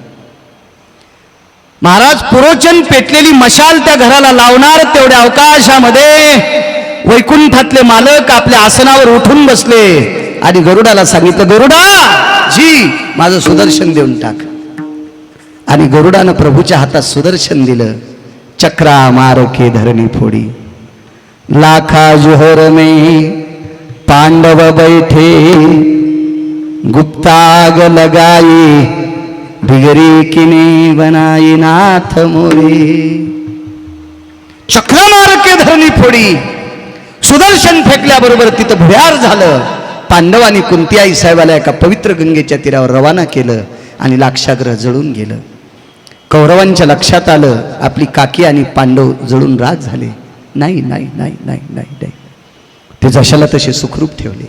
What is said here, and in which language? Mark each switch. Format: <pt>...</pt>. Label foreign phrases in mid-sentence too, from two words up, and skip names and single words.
<mr>महाराज, पुरोचन पेटलेली मशाल त्या घराला लावणार तेवढ्या अवकाशामध्ये वैकुंठातले मालक आपल्या आसनावर उठून बसले आणि गरुडाला सांगितलं, गरुडा जी माझं सुदर्शन देऊन टाक. आणि गरुडानं प्रभूच्या हातात सुदर्शन दिलं.</mr> <hi>चक्रा मार के धरणी फोडी, लाखा जोहर में पांडव बैठे, गुप्ताग लगाई बिगरी किने बनाई नाथ मोरे. चक्रा मार के धरणी फोडी,</hi> <mr>सुदर्शन फेकल्याबरोबर तिथं भुयार झालं. पांडवांनी कुंती आई साहेबाला एका पवित्र गंगेच्या तीरावर रवाना केलं आणि लाक्षागृह जळून गेलं. कौरवांच्या लक्षात आलं आपली काकी आणि पांडव जळून राख झाले. नाही नाही नाही नाही नाही नाही, ते जशाला तसे सुखरूप ठेवले.</mr>